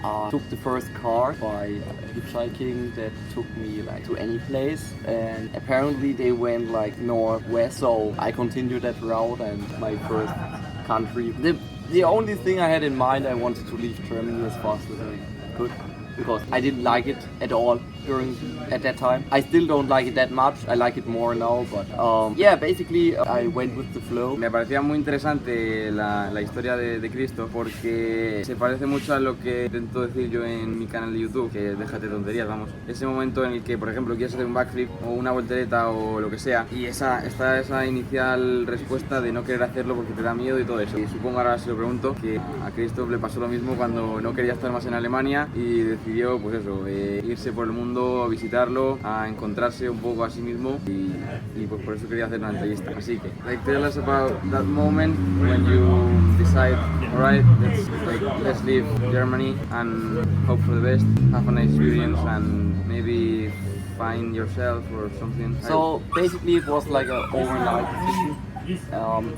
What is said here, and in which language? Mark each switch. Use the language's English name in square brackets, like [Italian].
[English] Took the first car by hitchhiking that took me like to any place, and apparently they went like northwest, so I continued that route and my first country. The only thing I had in mind, I wanted to leave Germany as fast as I could because I didn't like it at all at that time. I still don't like it that much. I like it more now, but yeah, basically I went with the flow. [Spanish] Me parecía muy interesante la historia de Kristoph porque se parece mucho a lo que intento decir yo en mi canal de YouTube, que déjate tonterías, vamos. Ese momento en el que, por ejemplo, quieres hacer un backflip o una voltereta o lo que sea y está esa inicial respuesta de no querer hacerlo porque te da miedo y todo eso. Y supongo ahora se lo pregunto que a Kristoph le pasó lo mismo cuando no quería estar más en Alemania y decidió, pues eso, irse por el mundo a visitarlo, a encontrarse un poco a sí mismo y pues por eso quería hacer una entrevista. [English] Así que, like, tell us about that moment when you decide, alright, let's leave Germany and hope for the best, have a nice experience and maybe find yourself or something. So basically it was like an overnight decision.